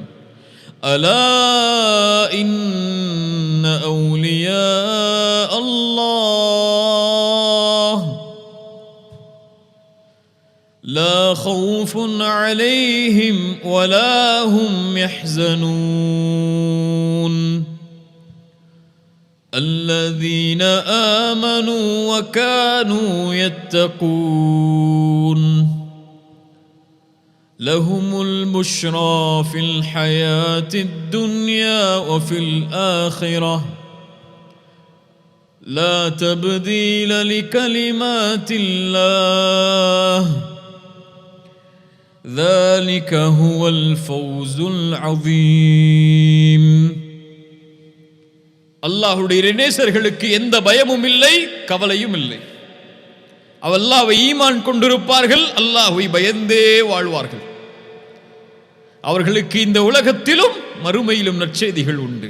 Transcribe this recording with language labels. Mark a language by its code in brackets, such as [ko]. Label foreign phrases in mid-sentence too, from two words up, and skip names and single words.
[ar] ألا إن أولياء الله لا خوف عليهم ولا هم யஹ்ஸனூன் الذين آمنوا وكانوا يتقون لهم البشرى في الحياة الدنيا وفي الآخرة لا تبديل لكلمات الله ذلك هو الفوز العظيم. [ta] அல்லாஹ்வுடைய நேசர்களுக்கு எந்த பயமும் இல்லை, கவலையும் இல்லை. அல்லாஹ்வை ஈமான் கொண்டிருப்பார்கள், அல்லாஹ்வை பயந்தே வாழ்வார்கள். அவர்களுக்கு இந்த உலகத்திலும் மறுமையிலும் நற்செய்திகள் உண்டு.